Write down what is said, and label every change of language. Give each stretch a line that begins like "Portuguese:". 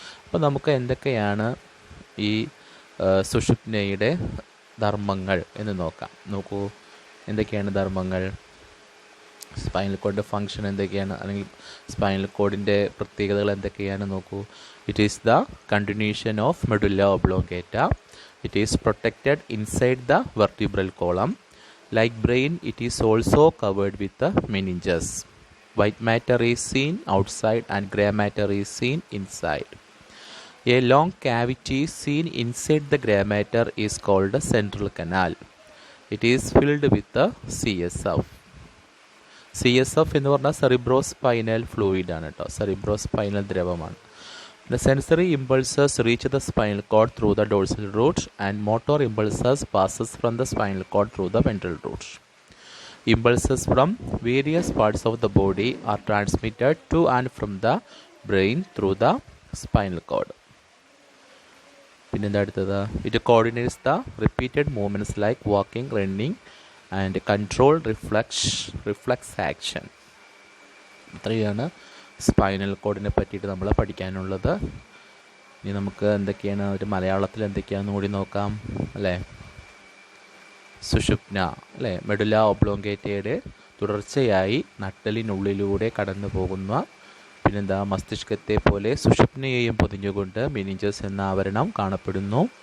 Malayalam: അപ്പോൾ നമുക്ക് എന്തൊക്കെയാണ് ഈ സുഷുപ്നയുടെ ധർമ്മങ്ങൾ എന്ന് നോക്കാം. നോക്കൂ, എന്തൊക്കെയാണ് ധർമ്മങ്ങൾ? സ്പൈനൽ കോഡിൻ്റെ ഫങ്ഷൻ എന്തൊക്കെയാണ്, അല്ലെങ്കിൽ സ്പൈനൽ കോഡിൻ്റെ പ്രത്യേകതകൾ എന്തൊക്കെയാണ്? നോക്കൂ.
English: It is the continuation of medulla oblongata. It is protected inside the vertebral column. Like brain, it is also covered with the meninges. White matter is seen outside and gray matter is seen inside. A long cavity seen inside the gray matter is called the central canal. It is filled with the CSF.
Malayalam: CSF എന്ന് പറഞ്ഞാൽ cerebrospinal fluid ആണ് കേട്ടോ, cerebrospinal ദ്രവമാണ്.
English: The sensory impulses reach the spinal cord through the dorsal root and motor impulses passes from the spinal cord through the ventral root. Impulses from various parts of the body are transmitted to and from the brain through the spinal cord.
Malayalam: പിന്നെന്താ അടുത്തത്?
English: It coordinates the repeated movements like walking, running and control reflex action.
Malayalam: ഇത്രയാണ് spinal കോഡിനെ പറ്റിയിട്ട് നമ്മൾ പഠിക്കാനുള്ളത്. ഇനി നമുക്ക് എന്തൊക്കെയാണ് ഒരു മലയാളത്തിൽ എന്തൊക്കെയാണെന്ന് കൂടി നോക്കാം അല്ലേ. സുഷുപ്ന അല്ലേ, മെഡുല്ല ഒബ്ലോങ്കേറ്റയുടെ തുടർച്ചയായി നട്ടലിനുള്ളിലൂടെ കടന്നു പോകുന്ന, പിന്നെന്താ, മസ്തിഷ്കത്തെ പോലെ സുഷുപ്നയെയും പൊതിഞ്ഞുകൊണ്ട് മെനിഞ്ചസ് എന്ന ആവരണം കാണപ്പെടുന്നു.